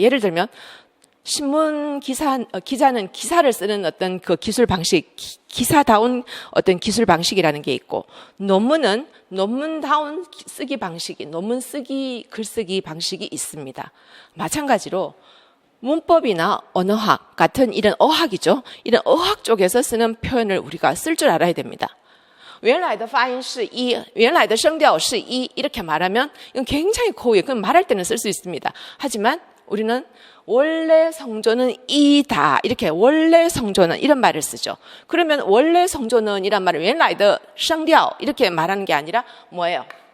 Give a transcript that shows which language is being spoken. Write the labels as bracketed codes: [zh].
[ko] 예를 들면 신문 기자는 기사를 쓰는 어떤 그 기술 방식, 기사다운 어떤 기술 방식이라는 게 있고, 논문은 논문다운 쓰기 방식이, 논문 쓰기, 글쓰기 방식이 있습니다. 마찬가지로 문법이나 언어학 같은 이런 어학이죠. 이런 어학 쪽에서 쓰는 표현을 우리가 쓸 줄 알아야 됩니다. [zh] 原来的发音是一, 原来的声调是一 [ko] 이렇게 말하면 이건 굉장히 고유해요. 그럼 말할 때는 쓸 수 있습니다. 하지만 우리는 원래 성조는 이다. 이렇게 원래 성조는 이런 말을 쓰죠. 그러면 원래 성조는 이란 말을 [zh] 原来的声调 [ko] 이렇게 말하는 게 아니라 뭐예요?